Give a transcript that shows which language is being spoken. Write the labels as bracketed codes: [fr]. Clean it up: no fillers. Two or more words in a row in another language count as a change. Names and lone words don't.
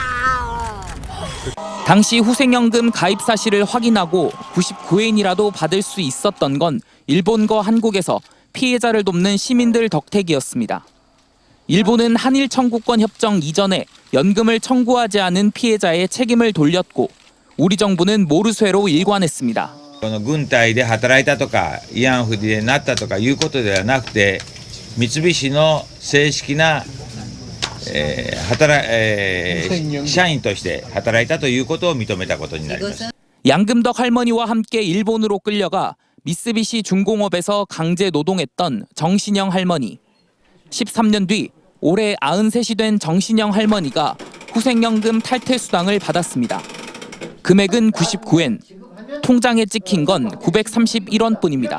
[ko] 당시 후생연금 가입 사실을 확인하고 99엔이라도 받을 수 있었던 건 일본과 한국에서 피해자를 돕는 시민들 덕택이었습니다. 일본은 한일 청구권 협정 이전에 연금을 청구하지 않은 피해자의 책임을 돌렸고 우리 정부는 모르쇠로 일관했습니다. [ja] 軍隊で働いたとか慰安婦になったとかいうことではなくて、三菱の正式な社員として働いたということを認めたことになります。 [ko] 양금덕 할머니와 함께 일본으로 끌려가 미쓰비시 중공업에서 강제 노동했던 정신영 할머니. 13년 뒤 올해 93이 된 정신영 할머니가 후생연금 탈퇴수당을 받았습니다. 금액은 99엔, 통장에 찍힌 건 931원뿐입니다.